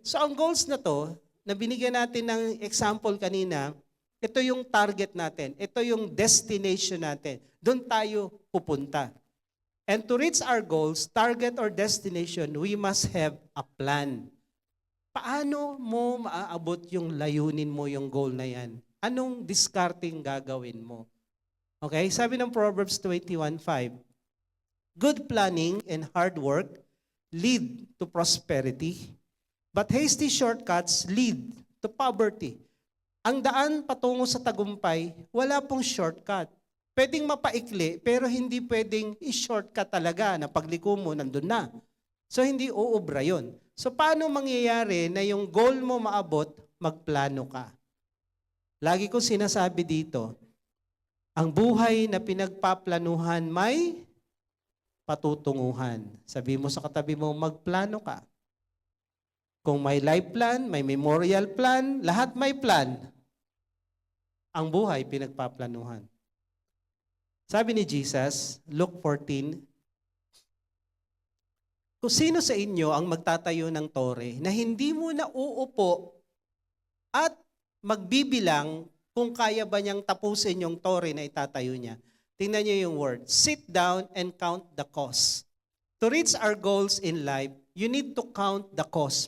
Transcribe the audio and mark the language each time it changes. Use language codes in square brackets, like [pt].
[tl] So ang goals na to, na binigyan natin ng example kanina, ito yung target natin. Ito yung destination natin. Doon tayo pupunta. [en] And to reach our goals, target or destination, we must have a plan. [tl] Paano mo maaabot yung layunin mo, yung goal na yan? Anong discarding gagawin mo? [en] Okay, sabi ng Proverbs 21:5, good planning and hard work lead to prosperity, but hasty shortcuts lead to poverty. [tl] Ang daan patungo sa tagumpay, wala pong shortcut. Pwedeng mapaikli, pero hindi pwedeng i-shortcut talaga na pagliko mo, nandun na. So hindi uubra yun. So paano mangyayari na yung goal mo maabot, magplano ka? Lagi ko sinasabi dito, ang buhay na pinagpaplanuhan may patutunguhan. Sabi mo sa katabi mo, magplano ka. Kung may life plan, may memorial plan, lahat may plan. Ang buhay pinagpaplanuhan. Sabi ni Jesus, Luke 14, kung sino sa inyo ang magtatayo ng tore na hindi mo na uupo at magbibilang kung kaya ba niyang tapusin yung tore na itatayo niya. Tingnan niyo yung word. [en] Sit down and count the cost. To reach our goals in life, you need to count the cost.